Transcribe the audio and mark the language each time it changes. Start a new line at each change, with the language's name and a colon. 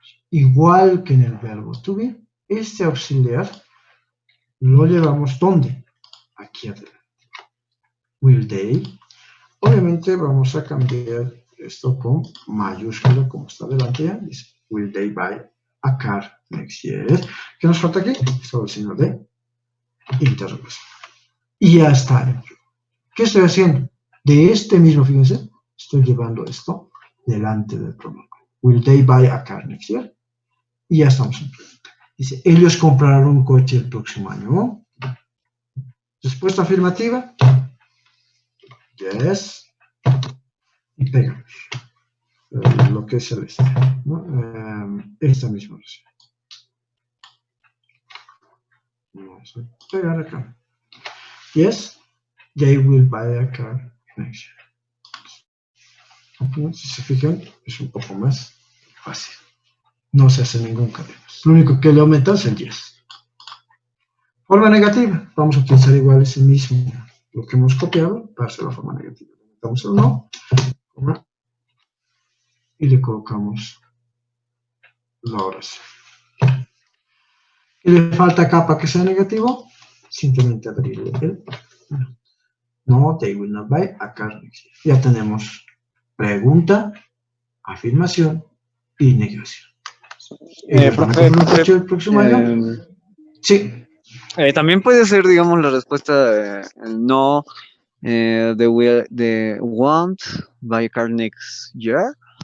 Spanish: Igual que en el verbo to be, este auxiliar lo llevamos ¿dónde? Aquí adelante.
English: Will they.
Spanish: Obviamente vamos a cambiar esto con mayúscula como está delante ya.
English: Dice, will they buy a car next year?
Spanish: ¿Qué nos falta aquí? Solo el signo de interrogación. Y ya está. ¿Qué estoy haciendo? De este mismo, fíjense, estoy llevando esto delante del pronombre.
English: Will they buy a car next year?
Spanish: Y ya estamos en pregunta. Dice, ellos comprarán un coche el próximo año. Respuesta afirmativa. Yes. Y pegamos. Lo que es el este, ¿no? Esta misma oración. Vamos a pegar acá.
English: Yes, they will buy a car next year.
Spanish: Si se fijan, es un poco más fácil. No se hace ningún cadena. Lo único que le aumenta es el yes. Forma negativa. Vamos a utilizar igual ese mismo, lo que hemos copiado, para hacer la forma negativa. Aumentamos el no, y le colocamos la oración. ¿Qué le falta acá para que sea negativo? Simplemente abrirle el no,
English: they will not buy a car next year.
Spanish: Ya tenemos pregunta, afirmación y negación. Profe, el próximo año? Sí. También puede ser, digamos, la respuesta no,
English: the want buy a car next year.